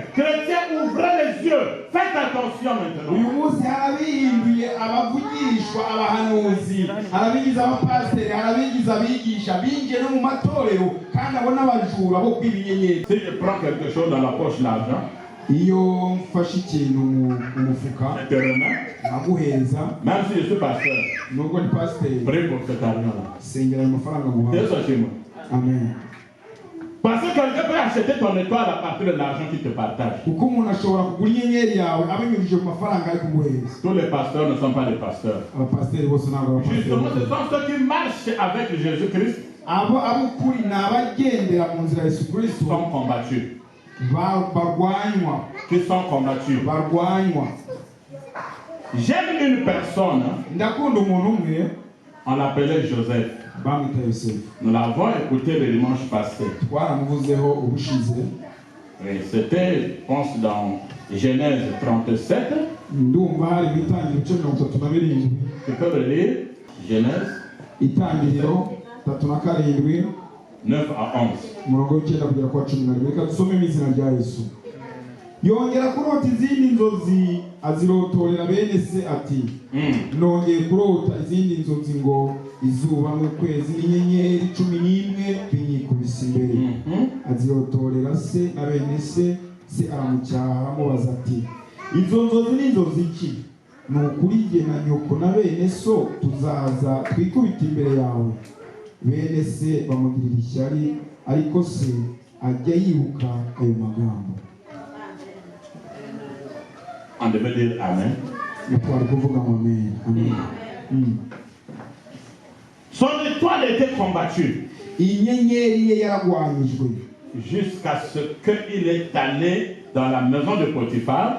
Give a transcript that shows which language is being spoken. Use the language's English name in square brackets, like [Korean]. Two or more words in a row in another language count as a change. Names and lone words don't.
[French] Chrétiens, ouvrez les yeux. Faites attention maintenant. Si je prends quelque chose dans la poche, l'argent, [Kinyarwanda] iyo mfashe ikintu mu mufuka naguheza [French] même si je suis pasteur [Kinyarwanda] nubwo ni pasteur [French] prie pour cet argent [Kinyarwanda] sengera ayo mafaranga muhawe amen. [French] Parce que quelqu'un peut acheter ton étoile à partir de l'argent qu'il te partage. [Kinyarwanda] Kuko umuntu ashobora kugura inyenyeri yawe abinyujije mu mafaranga ari kumuheza. [French] Tous les pasteurs ne sont pas des pasteurs. [Kinyarwanda] Abapasiteri bose ntabwo abapasiteri. [French] Justement, ce sont ceux qui marchent avec Jésus-Christ. [Kinyarwanda] Ab'ukuri ni abagendera mu nzira ya Yesu Kristo [French] sont combattus. Qui sont combattus. J'aime une personne. On l'appelait Joseph. Nous l'avons écouté le dimanche passé. Oui, c'était, je pense, dans Genèse 37. Tu peux le lire? Genèse 9 à 11. [Kinyarwanda] Yongera kurota izindi nzozi azirotorera bene se ati nongeye kurota izindi nzozi ngo izuba n'ukwezi n'inyenyeri 11 binyikubise imbere. Azirotorera se na bene se aramucyaha aramubaza ati izo nzozi n'inzozi iki? Nukuri jye na nyoko na bene so tuzaza twikubita imbere yawe. Bene se bamugirira ishyari ariko se ajya yibuka ayo magambo. [French] On devait dire Amen. Amen. Son étoile était combattue jusqu'à ce qu'il est allé dans la maison de Potiphar.